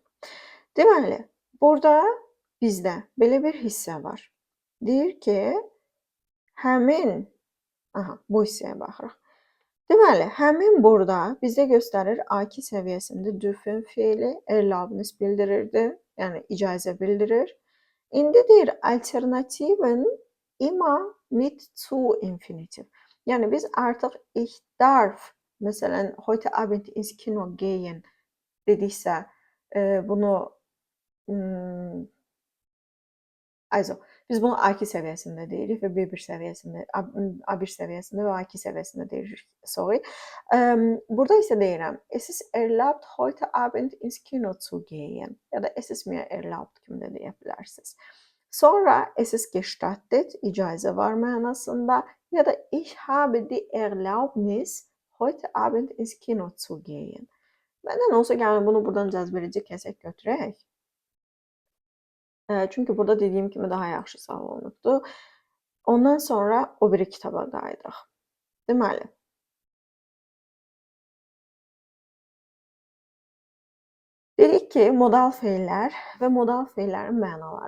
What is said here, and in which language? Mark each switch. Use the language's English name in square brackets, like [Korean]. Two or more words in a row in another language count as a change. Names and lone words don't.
[Azerbaijani] Deməli, burada bizdə belə bir hissə var. Deyir ki, həmin, bu hissəyə baxırıq. Deməli, həmin burada bizdə göstərir A2 səviyyəsində dürfen feili erlaubnis bildirirdi, yəni icazə bildirir. İndi deyir [German] alternativen immer mit zu infinitiv. [Azerbaijani] Yəni biz artıq [German] ich darf, [Azerbaijani] məsələn, [German] heute Abend ins Kino gehen [Azerbaijani] dediksə, bunu Biz bunu A2 səviyyəsində deyirik və B1 səviyyəsində, A1 səviyyəsində və A2 səviyyəsində deyirik. Sorry. Burada isə deyirəm, [German] es ist erlaubt heute Abend ins Kino zu gehen [Azerbaijani] ya da [German] es ist mir erlaubt [Azerbaijani] kimi də deyə bilərsiniz. [German] Sonra es ist gestattet, [Azerbaijani] icazə var mənasında ya da [German] ich habe die Erlaubnis heute Abend ins Kino zu gehen. [Azerbaijani] Məndən olsa gəlin bunu buradan cəzbedici kəsək götürək. Çünki burada dediyim kimi daha yaxşı sağlanıbdır. Ondan sonra o biri kitaba qayıdaq. Deməli, dedik ki, modal fe'llər və modal fe'llərin mənaları.